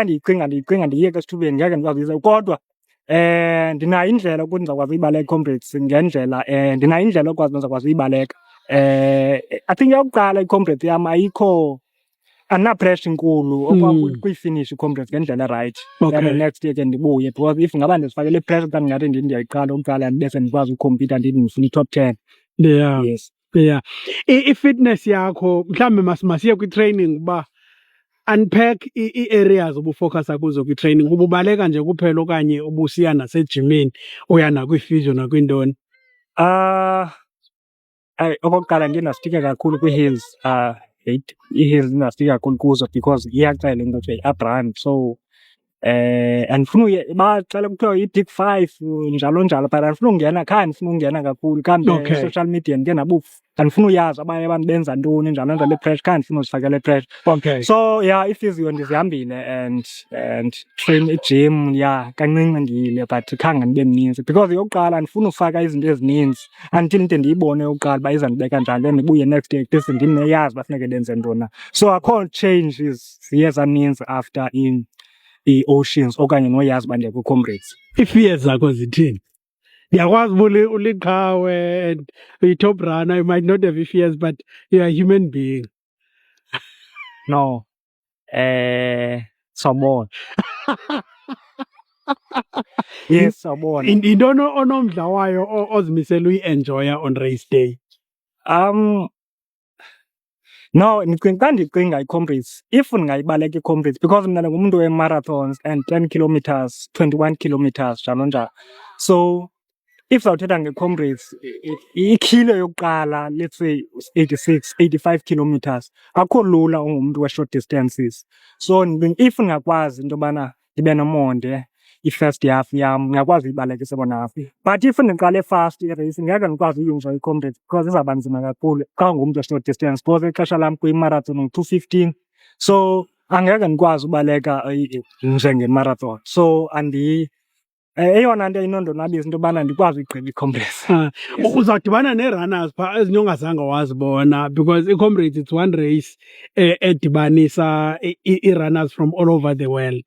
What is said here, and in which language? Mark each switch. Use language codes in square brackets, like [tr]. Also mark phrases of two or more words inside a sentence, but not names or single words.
[xh] Xa ndiyicinga ndiyiyeke esithubeni ngeke ndikwazi uyisebenzisa. Kodwa Ndinayo indlela ukuthi ndizawukwazi uyibaleka i-comrades ngendlela ndinayo indlela okwazi ndizawukwazi uyibaleka. [en] I think [xh] eyokuqala i-comrades yam andinapressure inkulu kuyifinish i-comrades ngendlela erayithi. [en] Then the next year [xh] ke ndibuye [en] because if [xh] ngaba ndizifakele i-pressure xa ndingathi ndiyayiqala ukuqala bese ndikwazi ukukhompyutha ndithi ndifuna i-top 10. [en] Yeah. Yes. Yeah. [xh] I-fitness yakho mhlawumbe masiye kwi-training uba unpack ii-areas obufocusa kuzo kwi-training. Ububaleka nje kuphela okanye ubusiya nasejimini, uya nakwii-physio nakwintoni? Okokuqala ndiye ndastika kakhulu kwii-hills. Ii-hills ndingastika kakhulu kuzo because iyaxela into kuthiwa yi- [en] up run. [xh] So andifuna baxela kuthiwa yi-big 5 njalo njalo but andifuna ungena ndifuna ungena kakhulu kambe [en] social media [xh] ndike andifuna uyazi abanye abantu benza ntoni njalo njalo i-pressure ndifuna uzifakela i-pressure. Okay. [en] So yeah, [xh] i-physio ndizihambile [en] and train [xh] i-gym kancinci ndiyile but khange ndibe mninzi because yokuqala andifuna ufaka izinto ezininzi until ndide ndiyibone yokuqala uba izandibeka njani then ndibuye [en] next day this [xh] ndimneyazi uba funeke ndenze ntoni. So akho changes ziye zaninzi after i-Oceans okanye noyazi uba ndiya kwi-comrades. Ii-fears zakho zithini? Ndiyakwazi uba uliqhawe [en] and uyi-top runner, you might not have fears but you are a human being. No. [xh] Sawubona. Yes, sawubona. Yintoni onomdla wayo ozimisela uyi-enjoya [en] on race day? No, [xh] xa ndicinga i-comrades, if ndingayibaleka i-comrades because mna ndingumntu we-marathons [en] and 10 kilometers, 21 kilometers [xh] njalo njalo. So if zawuthetha nge-comrades, ikhilo yokuqala [en] let's say 86, 85 kilometers [xh] akho lula ungumntu we-short distances. So if ndingakwazi into yobana ndibe nomonde i- [en] first half [xh] yam ngiyakwazi uyibaleka i- [en] second half. [xh] But if ndiqale fast irace ngeke ndikwazi uyenza i-comrades because izawuba nzima kakhulu xa ungumntu we- [en] short distance [xh] because ixesha lam kwi-marathon ngu-2:15. So angeke ndikwazi ubaleka njenge-marathon. So eyona nto inondonwabisa into yobana ndikwazi uyigqiba i-comrades. Uzawudibana nee-runners phaa ezinye ongazange wazibona because i-comrades [en] it's one race [xh] edibanisa ii-runners [en] from all over the world.